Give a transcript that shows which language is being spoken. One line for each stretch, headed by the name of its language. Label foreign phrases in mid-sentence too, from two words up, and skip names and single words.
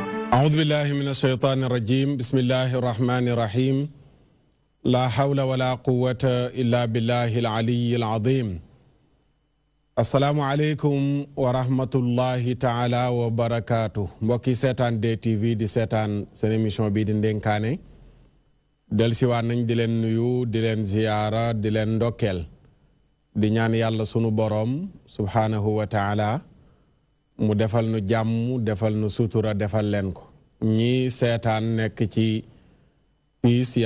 Arabic: أعوذ بالله من الشيطان الرجيم بسم الله الرحمن الرحيم لا حول ولا قوة إلا بالله العلي العظيم السلام عليكم ورحمة الله تعالى وبركاته
Wolof: mbokki seetaan DTV di seetaan seen émission bii di Ndenkaane dellusiwaat nañ di leen nuyu di leen ziyaara di leen ndokkeel di ñaan yàlla sunu boroom
Arabic: سبحانه وتعالى
Wolof: mu defal nu jàmm defal nu sutura defal leen ko ñi seetaan nekk ci piis yàlla